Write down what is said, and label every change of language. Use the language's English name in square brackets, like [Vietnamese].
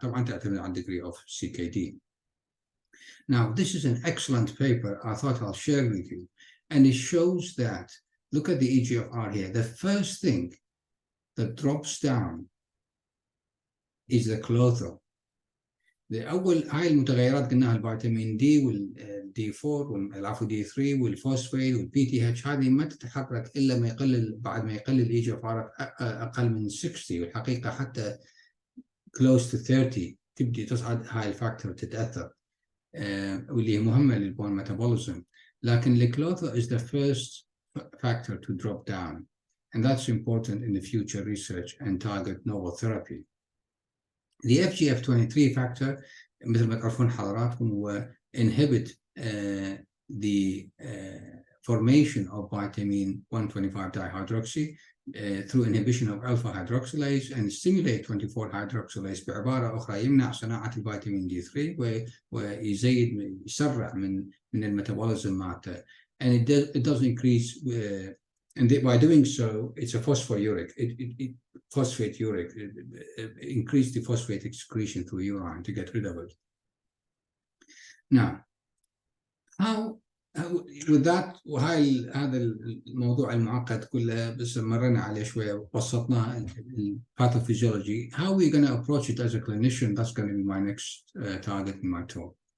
[Arabic] طبعا تعتمد على [English] degree of CKD. Now, this is an excellent paper I thought I'll share with you. And it shows that, look at the EGFR here. The first thing that drops down is the clotho. [Arabic] أول هاي المتغيرات قلناها الفيتامين دي والدي 4 والعفو دي 3 والفوسفيت والبي تي اتش، هذه ما تتحرك إلا ما يقلل بعد ما يقلل EGFR أقل من 60، والحقيقة حتى [English] close to 30 [Arabic] تبدي تصعد هاي الفاكتور تتأثر. واللي مهمة للبون metabolism. لكن [English] الكلوثا is the first factor to drop down, and that's important in the future research and target novel therapy. The FGF23 factor [Arabic] مثل ما تعرفون حضراتكم هو [English] inhibit the formation of vitamin 125 dihydroxy through inhibition of alpha hydroxylase and stimulate 24 hydroxylase. [Arabic] بعبارة أخرى يمنع صناعة الفيتامين D3 ويزيد يسرع من الميتابوليزم مالته. [English] And it does increase and by doing so it's a phosphoric, it phosphate uric, increase the phosphate excretion through urine to get rid of it. Now, how with that [Arabic] وهاي هذا الموضوع المعقد كله بس مرينا عليه شوية وبسطناه pathophysiology. [English] How are we going to approach it as a clinician? That's going to be my next target in my talk.